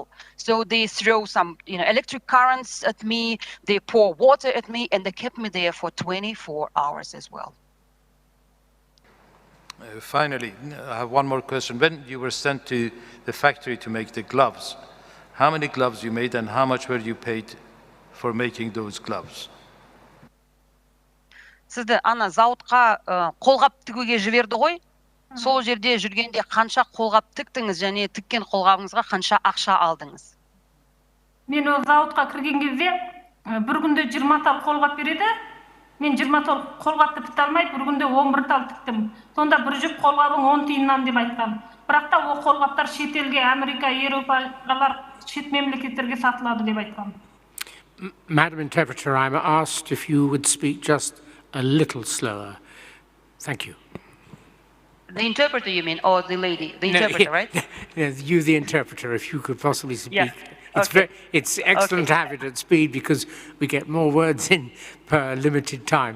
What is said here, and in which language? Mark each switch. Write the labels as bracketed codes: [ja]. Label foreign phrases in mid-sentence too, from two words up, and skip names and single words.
[en] So they throw some, electric currents at me, they pour water at me, and they kept me there for 24 hours as well. Finally, I have one more question. When you were sent to the factory to make the gloves, how many gloves you made, and how much were you paid for making those gloves? [kk] Сізді ана зауытқа қолғап тігуге жіберді ғой. Сол жерде жүргенде қанша қолғап тіктіңіз, және тіккен қолғабыңызға қанша ақша алдыңыз? Мен ол зауытқа кірген кезде бір күнде 20 тал қолғап береді. Мен 20 тал қолғапты тікті алмай, бір күнде 11 тал тіктім. Сонда бір жүк қолғабың 10 тиыннан деп айтқан. Бірақ та ол қолғаптар шетелге, Америка, Еуропалар, шет мемлекеттерге сатылады деп айтқан. [en] Madam Interpreter, I'm asked if you would speak just a little slower. Thank you. The interpreter, you mean, or the lady? The interpreter, right? You, the interpreter, if you could possibly speak. Yeah. It's excellent to have it at speed because we get more words in per limited time.